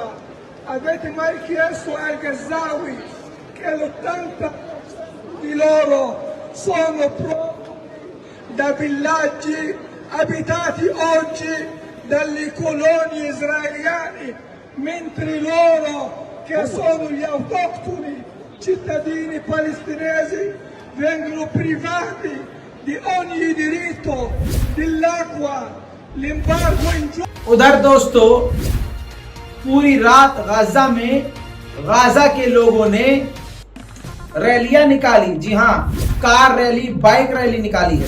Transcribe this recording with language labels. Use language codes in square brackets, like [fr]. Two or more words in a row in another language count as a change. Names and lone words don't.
[it] Avete mai chiesto ai gazawi che l'80% di loro sono profughi da villaggi abitati oggi dalle colonie israeliane, mentre loro che sono gli autoctoni cittadini palestinesi vengono privati di ogni diritto, dell'acqua, l'embargo in giù. [hi] उधर दोस्तों, पूरी रात गाजा में गाजा के लोगों ने रैलियां निकाली। जी हां, कार रैली, बाइक रैली निकाली है।